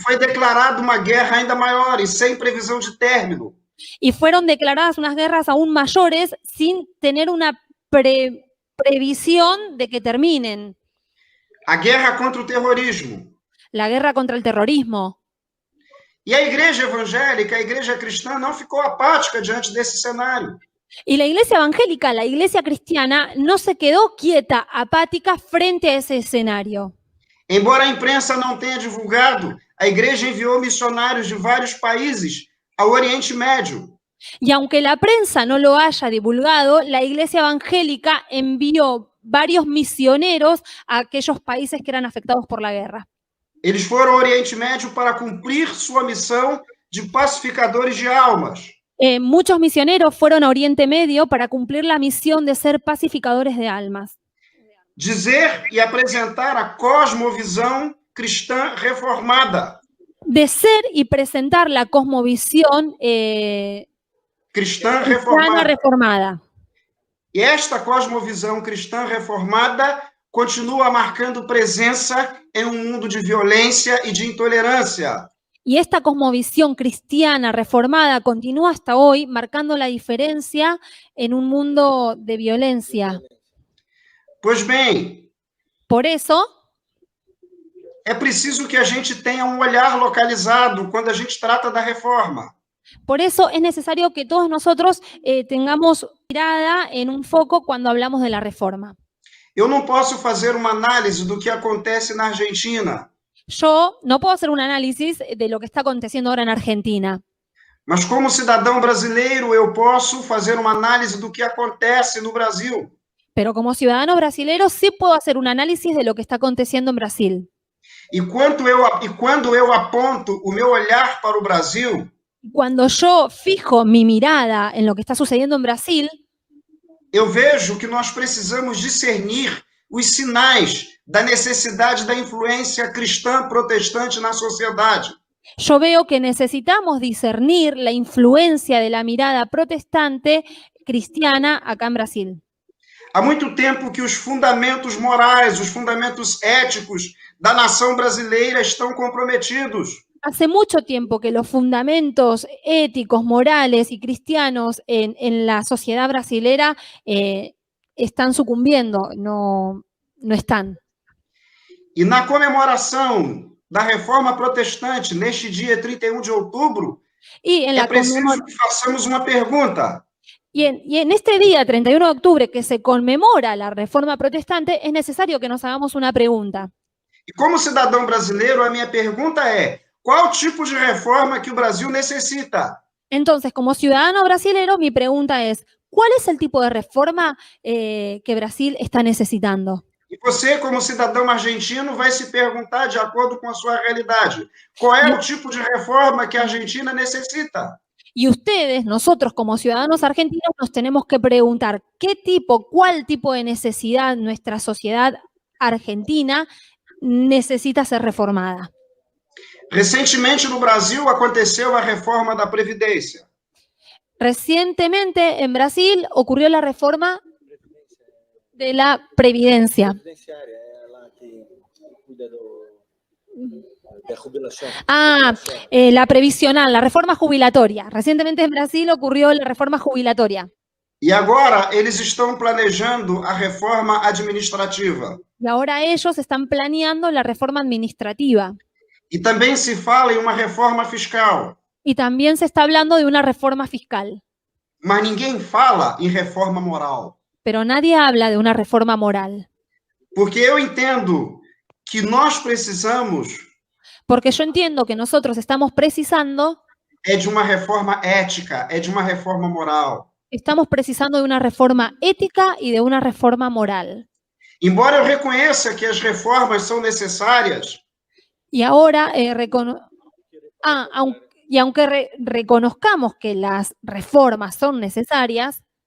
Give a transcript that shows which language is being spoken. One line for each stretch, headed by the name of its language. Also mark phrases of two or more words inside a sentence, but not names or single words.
Portuguese: E foi declarada uma guerra ainda maior e sem previsão de término.
Spanish: Y fueron declaradas unas guerras aún mayores sin tener una previsión de que terminen.
Portuguese: A guerra contra o terrorismo.
Spanish: La guerra contra el terrorismo.
Portuguese: E a igreja evangélica, a igreja cristã, não ficou apática diante desse cenário.
Spanish: Y la iglesia evangélica, la iglesia cristiana, no se quedó quieta, apática frente a ese escenario.
Portuguese: Embora a imprensa não tenha divulgado, a igreja enviou missionários de vários países ao Oriente Médio.
Spanish: Y aunque la prensa no lo haya divulgado, la iglesia evangélica envió varios misioneros a aquellos países que eran afectados por la guerra.
Portuguese: Eles foram ao Oriente Médio para cumprir sua missão de pacificadores de almas.
Spanish: Muchos misioneros fueron a Oriente Medio para cumplir la misión de ser pacificadores de almas.
Portuguese: Dizer e apresentar a cosmovisão cristã reformada.
Spanish: De ser y presentar la cosmovisión
Portuguese: Cristã
Spanish: cristiana
Portuguese: reformada.
Spanish: reformada.
Portuguese: E esta cosmovisão cristã reformada continua marcando presença em um mundo de violência e de intolerância.
Spanish: Y esta cosmovisión cristiana reformada continúa hasta hoy marcando la diferencia en un mundo de violencia.
Portuguese: Pois bem,
Spanish: Por eso
Portuguese: é preciso que a gente tenha um olhar localizado quando a gente trata da reforma.
Spanish: es necesario que todos nosotros tengamos mirada en un foco cuando hablamos de la reforma.
Portuguese: Eu não posso fazer uma análise do que acontece na Argentina,
Spanish: Yo no puedo hacer un análisis de lo que está aconteciendo ahora en Argentina,
Portuguese: mas como cidadão brasileiro eu posso fazer uma análise do que acontece no Brasil.
Spanish: pero como ciudadano brasilero sí puedo hacer un análisis de lo que está aconteciendo en Brasil.
Portuguese: E quando eu aponto o meu olhar para o Brasil,
Spanish: Cuando yo fijo mi mirada en lo que está sucediendo en Brasil,
Portuguese: eu vejo que nós precisamos discernir os sinais da necessidade da influência cristã protestante na sociedade.
Spanish: yo veo que necesitamos discernir la influencia de la mirada protestante cristiana acá en Brasil.
Portuguese: Há muito tempo que os fundamentos morais, os fundamentos éticos da nação brasileira estão comprometidos.
Spanish: Hace mucho tiempo que los fundamentos éticos, morales y cristianos en la sociedad brasilera están sucumbiendo, no están.
Portuguese: E na comemoração da Reforma Protestante, neste dia 31 de outubro,
Spanish: Y en,
Portuguese: é preciso que façamos uma pergunta.
Spanish: y en este día, 31 de octubre, que se conmemora la Reforma Protestante, es necesario que nos hagamos una pregunta.
Portuguese: E como cidadão brasileiro, a minha pergunta é: qual tipo de reforma que o Brasil necessita?
Spanish: Entonces, como ciudadano brasilero, mi pregunta es, ¿cuál es el tipo de reforma que Brasil está necesitando?
Portuguese: E você, como cidadão argentino, vai se perguntar, de acordo com a sua realidade, qual é o tipo de reforma que a Argentina necessita?
Spanish: Y ustedes, nosotros como ciudadanos argentinos, nos tenemos que preguntar cuál tipo de necesidad nuestra sociedad argentina necesita ser reformada.
Portuguese: Recentemente, no Brasil, aconteceu a reforma da Previdência.
Spanish: Recientemente en Brasil ocurrió la reforma de la previdencia. La previsional, la reforma jubilatoria. Recientemente en Brasil ocurrió la reforma jubilatoria.
Portuguese: E agora eles estão planejando a reforma administrativa.
Spanish: Y ahora ellos están planeando la reforma administrativa.
Portuguese: E também se fala em uma reforma fiscal.
Spanish: Y también se está hablando de una reforma fiscal.
Portuguese: Mas ninguém fala em reforma moral.
Spanish: Pero nadie habla de una reforma moral.
Portuguese: Porque eu entendo que nós precisamos
Spanish: Porque yo entiendo que nosotros estamos precisando
Portuguese: de uma reforma ética, de uma reforma moral.
Spanish: Estamos precisando de una reforma ética y de una reforma moral.
Portuguese: Embora eu reconheça que as reformas são necessárias,
Spanish: y ahora, aunque reconozcamos que las reformas son necesarias,